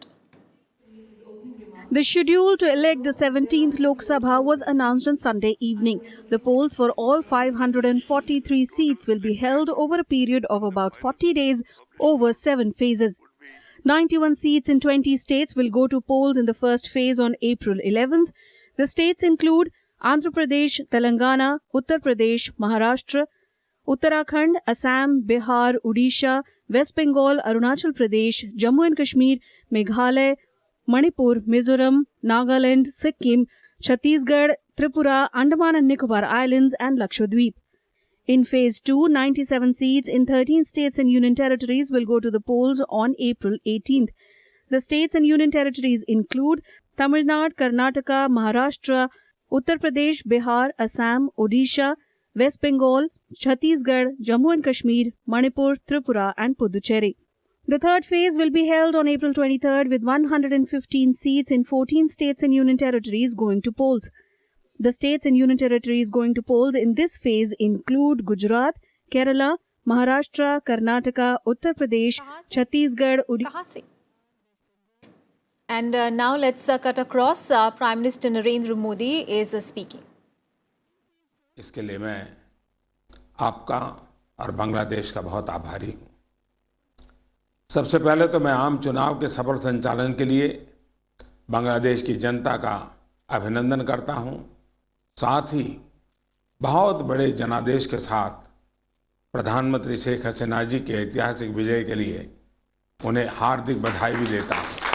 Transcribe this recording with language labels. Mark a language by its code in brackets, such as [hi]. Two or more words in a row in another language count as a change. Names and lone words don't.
[en] The schedule to elect the 17th Lok Sabha was announced on Sunday evening. The polls for all 543 seats will be held over a period of about 40 days over 7 phases. 91 seats in 20 states will go to polls in the first phase on April 11th. The states include Andhra Pradesh, Telangana, Uttar Pradesh, Maharashtra, Uttarakhand, Assam, Bihar, Odisha, West Bengal, Arunachal Pradesh, Jammu and Kashmir, Meghalaya, Manipur, Mizoram, Nagaland, Sikkim, Chhattisgarh, Tripura, Andaman and Nicobar Islands and Lakshadweep. In Phase 2, 97 seats in 13 states and union territories will go to the polls on April 18th. The states and union territories include Tamil Nadu, Karnataka, Maharashtra, Uttar Pradesh, Bihar, Assam, Odisha, West Bengal, Chhattisgarh, Jammu and Kashmir, Manipur, Tripura and Puducherry. The third phase will be held on April 23rd with 115 seats in 14 states and union territories going to polls. The states and union territories going to polls in this phase include Gujarat, Kerala, Maharashtra, Karnataka, Uttar Pradesh, Chhattisgarh, Odisha. And now let's cut across. Prime Minister Narendra Modi is speaking. [hi] इसके लिए मैं आपका और बांग्लादेश का बहुत आभारी हूँ। सबसे पहले तो मैं आम चुनाव के सफल संचालन के लिए बांग्लादेश की जनता का अभिनंदन करता हूं। साथ ही बहुत बड़े जनादेश के साथ प्रधानमंत्री शेख हसीना जी के ऐतिहासिक विजय के लिए उन्हें हार्दिक बधाई भी देता हूं।